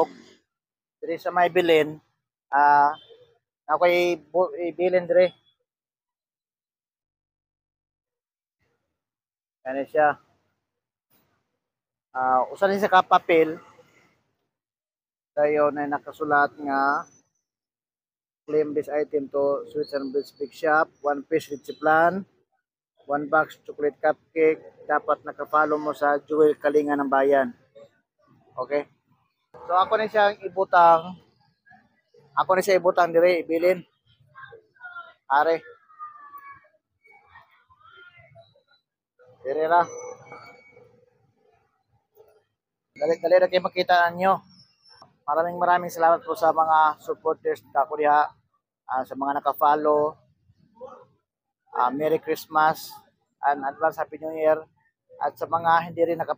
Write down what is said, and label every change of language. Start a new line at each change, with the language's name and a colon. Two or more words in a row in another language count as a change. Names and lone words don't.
Cebuano: Diri sa may bilin, ako'y ibilin diri. Kani siya. Usa ni sa kapapel dayon ay nakasulat nga
English: claim this item to Sweets and Breads Big Shop, 1 piece Ritzy Plan, 1 box chocolate cupcake,
Cebuano: dapat naka-follow mo sa Jewel Kalinga ng Bayan. Okay? So ako ni siyang ibutang, diri, ibilin. Are, diri ra. Dali ra kayo makita ninyo.
Filipino: Maraming salamat po sa mga supporters kako diha, sa mga naka-follow.
English: Merry Christmas and advance Happy New Year.
Filipino: At sa mga hindi rin